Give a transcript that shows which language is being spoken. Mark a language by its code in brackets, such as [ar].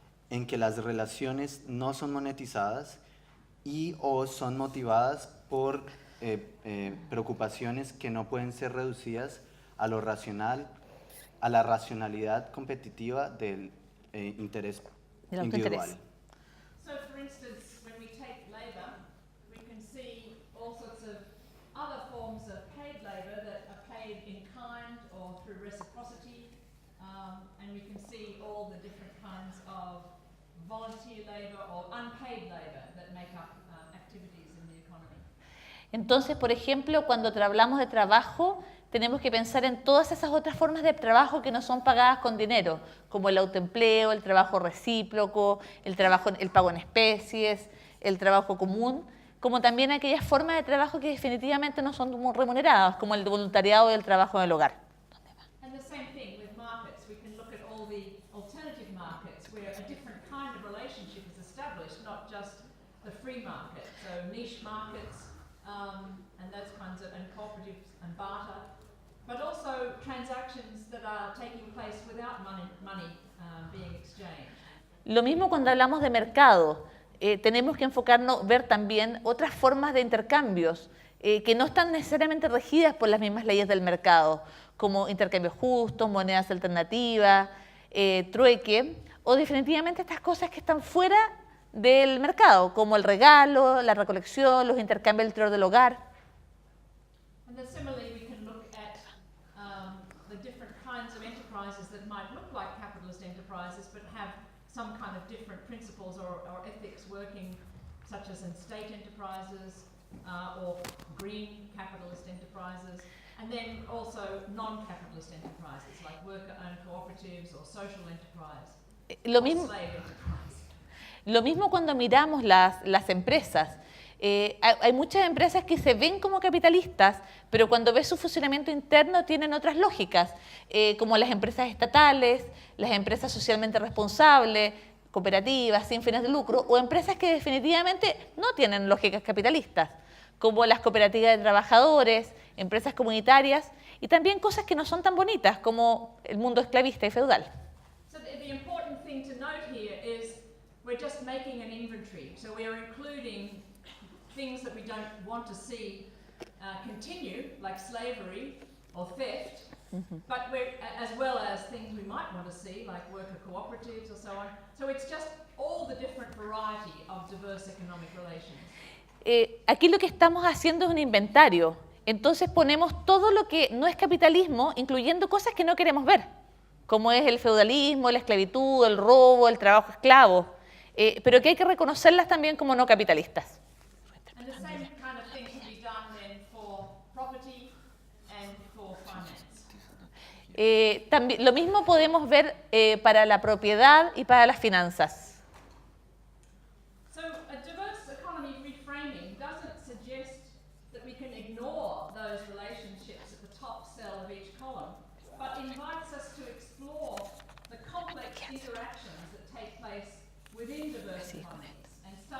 [es] en que las relaciones no son monetizadas y o son motivadas por preocupaciones que no pueden ser reducidas a lo racional, a la racionalidad competitiva del interés individual. [en] So, for instance, when we take labour, we can see all sorts of other forms of paid labour that are paid in kind or through reciprocity, and we can see all the different kinds of volunteer labour or unpaid labour that make up activities in the economy. [es] Entonces, por ejemplo, cuando hablamos de trabajo, tenemos que pensar en todas esas otras formas de trabajo que no son pagadas con dinero, como el autoempleo, el trabajo recíproco, el pago en especies, el trabajo común, como también aquellas formas de trabajo que definitivamente no son remuneradas, como el voluntariado y el trabajo en el hogar. [en] And the same thing with markets. We can look at all the alternative markets where a different kind of relationship is established, not just the free market. So niche markets and those kinds of, and cooperatives and barter, but also transactions that are taking place without money being exchanged. [es] Lo mismo cuando hablamos de mercado. Tenemos que enfocarnos, ver también otras formas de intercambios que no están necesariamente regidas por las mismas leyes del mercado, como intercambios justos, monedas alternativas, trueque, o definitivamente estas cosas que están fuera del mercado, como el regalo, la recolección, los intercambios al interior del hogar. [en] And then similarly, we can look at the different kinds of enterprises that might look like capitalist enterprises, but have some kind of different principles or ethics working, such as in state enterprises or green capitalist enterprises, and then also non-capitalist enterprises like worker-owned cooperatives or social enterprise, [es] Lo mismo, [en] slave enterprise. [es] Lo mismo cuando miramos las empresas. Hay muchas empresas que se ven como capitalistas, pero cuando ves su funcionamiento interno tienen otras lógicas, como las empresas estatales, las empresas socialmente responsables, cooperativas sin fines de lucro, o empresas que definitivamente no tienen lógicas capitalistas, como las cooperativas de trabajadores, empresas comunitarias, y también cosas que no son tan bonitas, como el mundo esclavista y feudal. [en] So the important thing to note here is we're just making an inventory. So we are including things that we don't want to see continue, like slavery or theft, but we're, as well as things we might want to see, like worker cooperatives or so on. So it's just all the different variety of diverse economic relations. [es] Aquí lo que estamos haciendo es un inventario. Entonces ponemos todo lo que no es capitalismo, incluyendo cosas que no queremos ver, como es el feudalismo, la esclavitud, el robo, el trabajo esclavo, pero que hay que reconocerlas también como no capitalistas. [en] And the same kind of thing can be done then for property and for finance. [es] También, lo mismo podemos ver para la propiedad y para las finanzas. [en] So a diverse economy reframing doesn't suggest that we can ignore those relationships at the top cell of each column, but invites us to explore the complex interactions that take place within diverse economies and